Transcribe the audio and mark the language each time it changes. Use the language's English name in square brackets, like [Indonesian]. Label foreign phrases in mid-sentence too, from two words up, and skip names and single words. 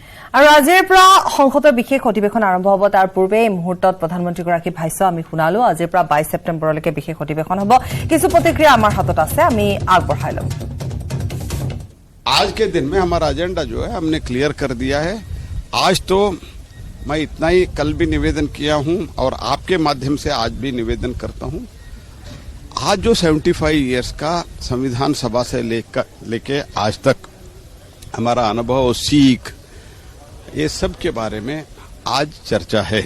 [Assamese] আৰু আজিৰ পৰা সংসদৰ বিশেষ অধিৱেশন আৰম্ভ হ'ব। তাৰ পূৰ্বে এই মুহূৰ্তত প্ৰধানমন্ত্ৰীগৰাকীৰ ভাষ্য আমি শুনালো। আজিৰ পৰা 22 ছেপ্টেম্বৰলৈকে বিশেষ অধিৱেশন হ'ব। কিছু প্ৰতিক্ৰিয়া আমাৰ হাতত আছে, আমি আগবঢ়াই লম। [Hindi] आज के दिन में हमारा एजेंडा जो है हमने क्लियर कर दिया है। आज तो मैं इतना ही कल भी निवेदन किया हूं और आपके माध्यम से आज भी निवेदन करता हूं। आज जो 75 इयर्स का संविधान सभा से लेके आज तक हमारा अनुभव, सीख, ये सब के बारे में आज चर्चा है।